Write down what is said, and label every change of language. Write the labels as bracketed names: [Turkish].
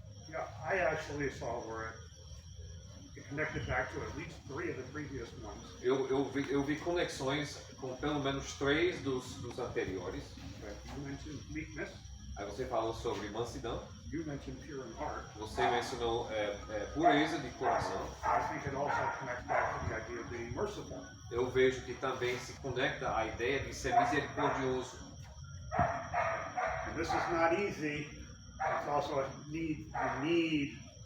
[English] Yeah, I actually saw where it connected back to at least 3 of the previous ones. [Portuguese] Eu vi conexões com pelo menos 3 dos anteriores. [English] You mentioned meekness. [Portuguese] Aí você falou sobre mansidão. [English] You mentioned pure in heart. [Portuguese] Você mencionou pureza de coração. [English] I think it also connects back to the idea of being merciful. [Portuguese] Eu vejo que também se conecta à ideia de ser misericordioso. [English] And this is not easy. It's also a need. You need